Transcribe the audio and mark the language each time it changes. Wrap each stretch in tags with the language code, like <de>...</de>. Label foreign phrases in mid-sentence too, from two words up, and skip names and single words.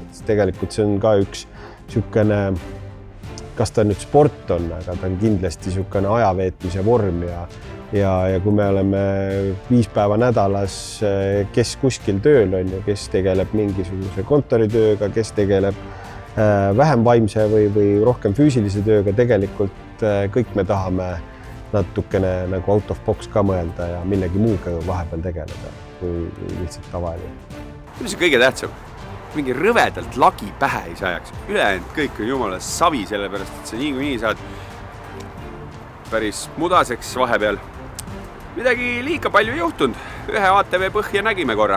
<et>Tegelikult see on ka üks niisugune, kas ta nüüd sport on, aga ta on kindlasti niisugune ajaveetmise vorm ja kui me oleme 5 päeva nädalas, kes kuskil tööl on ja kes tegeleb mingisuguse kontoritööga, kes tegeleb vähem vaimse või rohkem füüsilise tööga, tegelikult kõik me tahame natukene nagu</et> <en>out of box</en> <et>ka mõelda ja millegi muuga vahepeal tegeleda, kui lihtsalt tavaline. Mis on kõige tähtsam? Mingi rõvedalt lagi pähe ei sajaks. Ülejäänud kõik on jumala savi, sellepärast, et sa nii saad päris mudaseks vahepeal. Midagi liiga palju juhtunud. Ühe ATV põhja nägime korra.</et>